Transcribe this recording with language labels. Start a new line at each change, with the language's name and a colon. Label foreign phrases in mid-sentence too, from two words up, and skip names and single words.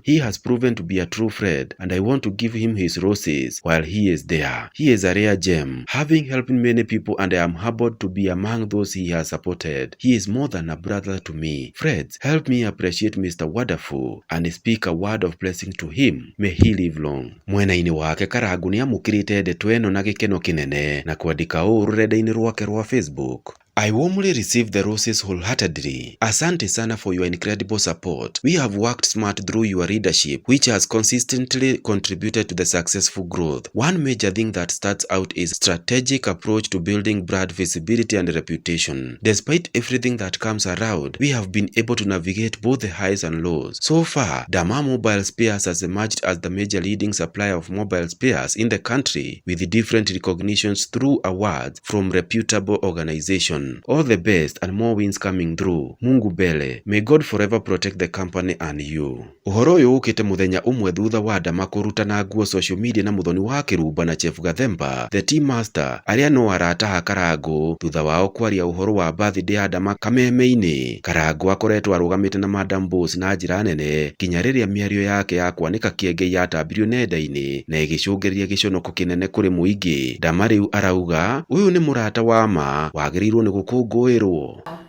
English: He has proven to be a true friend, and I want to give him his roses while he is there. He is a rare gem, having helped many people, and I am humbled to be among those he has supported. He is more than a brother to me. Friends, help me appreciate Mr. Wonderful and speak a word of blessing to him. May he live long."
Kikuyu: Mwena-ini wake Karangu ni amukirite ndeto eno na gikeno kinene na kwandika uu rurenda-ini rwake rwa Facebook:
English: "I warmly receive the roses wholeheartedly.
Swahili: Asante sana
English: for your incredible support. We have worked smart through your leadership, which has consistently contributed to the successful growth. One major thing that starts out is strategic approach to building brand visibility and reputation. Despite everything that comes around, we have been able to navigate both the highs and lows. So far, Dama Mobile Spares has emerged as the major leading supplier of mobile spares in the country, with different recognitions through awards from reputable organizations. All the best and more wins coming through.
Swahili: Mungu mbele.
English: May God forever protect the company and you."
Kikuyu: Uhoro uyu ukite muthenya umwe thutha wa Dama kurutana nguo
English: social media
Kikuyu: na muthoni wa Kirumba na Chef Gathemba,
English: the team master,
Kikuyu: aria no arataha Karangu thutha wao kwaria uhoro wa birthday ya Dama kameme-ini. Karangu akoretwo arugamite na Madam Boss na njira nene kinya riria miario yake ya kwanika kienge yatambirio nenda-ini na igicungiria giconoko kinene kuri muingi. Dama riu arauga uyu ni murata wa ma wagirirwo ni gukungwirwo.